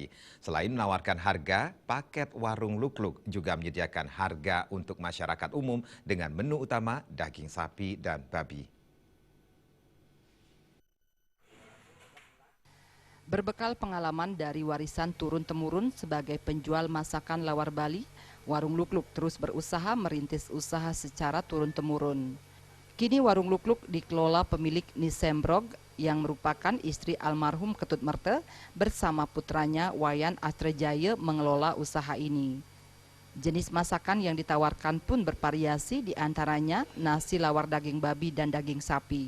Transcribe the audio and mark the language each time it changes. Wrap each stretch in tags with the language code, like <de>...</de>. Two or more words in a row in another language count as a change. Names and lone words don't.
<id>Selain menawarkan harga, paket warung Luk-Luk juga menyediakan harga untuk masyarakat umum dengan menu utama daging sapi dan babi. Berbekal pengalaman dari warisan turun-temurun sebagai penjual masakan lawar Bali, warung Luk-Luk terus berusaha merintis usaha secara turun-temurun. Kini warung Luk-Luk dikelola pemilik Nisembrog yang merupakan istri almarhum Ketut Merte bersama putranya Wayan Astrejaya mengelola usaha ini. Jenis masakan yang ditawarkan pun bervariasi, diantaranya nasi lawar daging babi dan daging sapi.</id>